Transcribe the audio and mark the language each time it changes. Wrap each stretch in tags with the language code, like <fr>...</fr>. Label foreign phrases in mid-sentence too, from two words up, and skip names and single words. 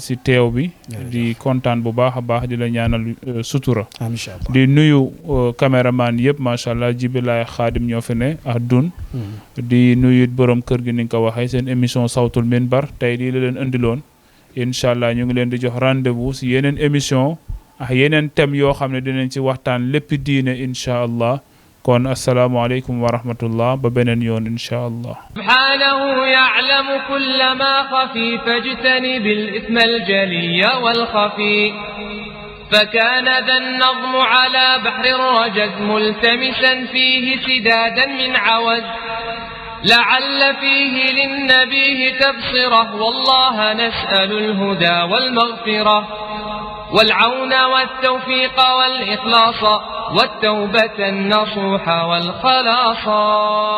<wo>si teew bi di kontaan bu baax a baax di la ñaanal sutura di nuyu caméraman yëpp</wo> <ar>ما شاء الله</ar> <wo>jibilaay xaadim ñoo fi ne ak dun di nuyu borom kër gi ni nga ko waxee seen émission sawtul minbar tey lii la leen indiloon</wo> <ar>إن شاء الله</ar> <wo>ñu ngi leen di jox rendez-vous si yeneen émission ak yeneen thème yoo xam ne dinañ ci waxtaan lépp diine</wo> <ar>إن شاء الله</ar> <wo>kon</wo> <ar>السلام عليكم ورحمة الله</ar> <wo>ba beneen yoon</wo> <ar>إن شاء الله سبحانه يعلم كل ما خفي فاجتنب الإثم الجلي والخفي فكان ذا النظم على بحر الرجز ملتمسا فيه سدادا من عوز لعل فيه للنبي تبصرة والله نسأل الهدى والمغفرة والعون والتوفيق والإخلاص والتوبة النصوح والخلاص</ar>